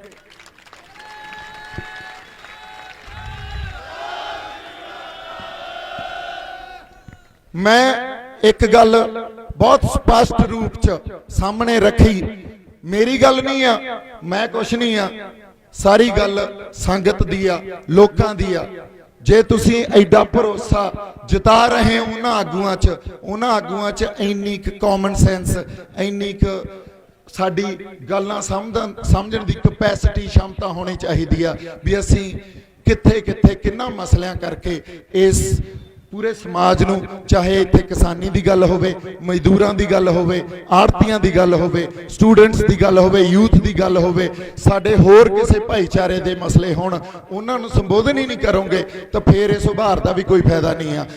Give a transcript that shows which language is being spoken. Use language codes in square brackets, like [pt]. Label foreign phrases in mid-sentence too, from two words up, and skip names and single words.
[pa] ਮੈਂ ਇੱਕ ਗੱਲ ਬਹੁਤ ਸਪਸ਼ਟ ਰੂਪ ਚ ਸਾਹਮਣੇ ਰੱਖੀ, ਮੇਰੀ ਗੱਲ ਨਹੀਂ ਆ, ਮੈਂ ਕੁਝ ਨਹੀਂ ਆ, ਸਾਰੀ ਗੱਲ ਸੰਗਤ ਦੀ ਆ, ਲੋਕਾਂ ਦੀ ਆ। ਜੇ ਤੁਸੀਂ ਐਡਾ ਭਰੋਸਾ ਜਤਾ ਰਹੇ ਹੋ ਉਹਨਾਂ ਆਗੂਆਂ 'ਚ ਇੰਨੀ ਕੁ [en] common sense, [pa] ਇੰਨੀ ਕੁ ਸਾਡੀ ਗੱਲਾਂ ਸਮਝਣ ਦੀ ਕਪੈਸਿਟੀ, ਸ਼ਮਤਾ ਹੋਣੀ ਚਾਹੀਦੀ ਆ ਵੀ ਅਸੀਂ ਕਿੱਥੇ ਕਿੱਥੇ ਕਿੰਨਾ ਮਸਲਿਆਂ ਕਰਕੇ ਇਸ ਪੂਰੇ ਸਮਾਜ ਨੂੰ, ਚਾਹੇ ਇੱਥੇ ਕਿਸਾਨੀ ਦੀ ਗੱਲ ਹੋਵੇ, ਮਜ਼ਦੂਰਾਂ ਦੀ ਗੱਲ ਹੋਵੇ, ਆੜਤੀਆਂ ਦੀ ਗੱਲ ਹੋਵੇ, ਸਟੂਡੈਂਟਸ ਦੀ ਗੱਲ ਹੋਵੇ, ਯੂਥ ਦੀ ਗੱਲ ਹੋਵੇ, ਸਾਡੇ ਹੋਰ ਕਿਸੇ ਭਾਈਚਾਰੇ ਦੇ ਮਸਲੇ ਹੋਣ, ਉਹਨਾਂ ਨੂੰ ਸੰਬੋਧਨ ਹੀ ਨਹੀਂ ਕਰੋਗੇ ਤਾਂ ਫਿਰ ਇਸ ਉਭਾਰ ਦਾ ਵੀ ਕੋਈ ਫਾਇਦਾ ਨਹੀਂ ਆ।